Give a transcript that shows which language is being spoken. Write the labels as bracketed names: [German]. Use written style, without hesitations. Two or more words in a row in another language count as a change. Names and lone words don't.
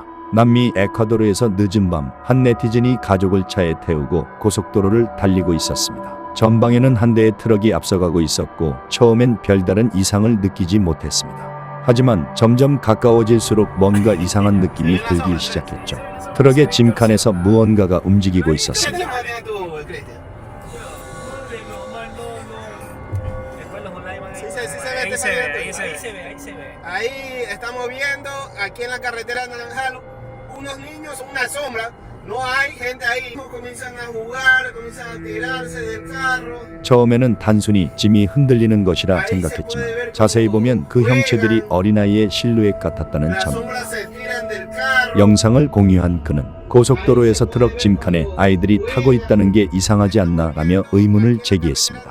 [Korean] 남미 에콰도르에서 늦은 밤 한 네티즌이 가족을 차에 태우고 고속도로를 달리고 있었습니다. 전방에는 한 대의 트럭이 앞서가고 있었고 처음엔 별다른 이상을 느끼지 못했습니다. 하지만 점점 가까워질수록 뭔가 이상한 느낌이 들기 시작했죠. 트럭의 짐칸에서 무언가가 움직이고 있었습니다. [Spanish] Ahí estamos viendo aquí en la carretera de Naranjal unos niños, una sombra. No hay gente ahí. Comienzan a jugar, comienzan a tirarse del carro. [Korean] 처음에는 단순히 짐이 흔들리는 것이라 생각했지만 자세히 보면 그 형체들이 어린아이의 실루엣 같았다는 점. 영상을 공유한 그는 고속도로에서 트럭 짐칸에 아이들이 타고 있다는 게 이상하지 않나 라며 의문을 제기했습니다.